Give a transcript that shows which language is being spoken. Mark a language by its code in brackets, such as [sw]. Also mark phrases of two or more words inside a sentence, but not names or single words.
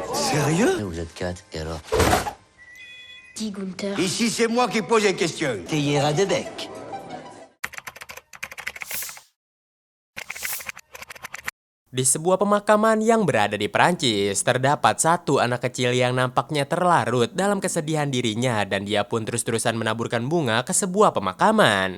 [fr] Sérieux? Vous êtes 4, et alors? Dis Gunther. Ici, c'est moi qui pose les questions. Théiera de bec. [id] Di sebuah pemakaman yang berada di Perancis, terdapat satu anak kecil yang nampaknya terlarut dalam kesedihan dirinya dan dia pun terus-terusan menaburkan bunga ke sebuah pemakaman.